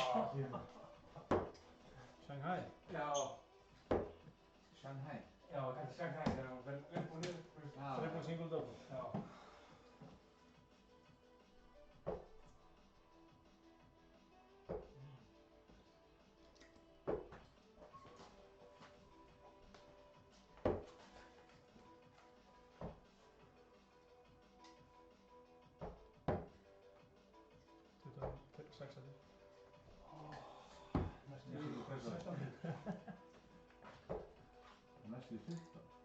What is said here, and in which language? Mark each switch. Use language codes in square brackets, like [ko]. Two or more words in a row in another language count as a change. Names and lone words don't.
[is] Shanghai. Já. Shanghai. Já, kannski Shanghai þegar hún fer upp og niður, þú veist. [en] Triple single double. Já. [is] Næstu í 15.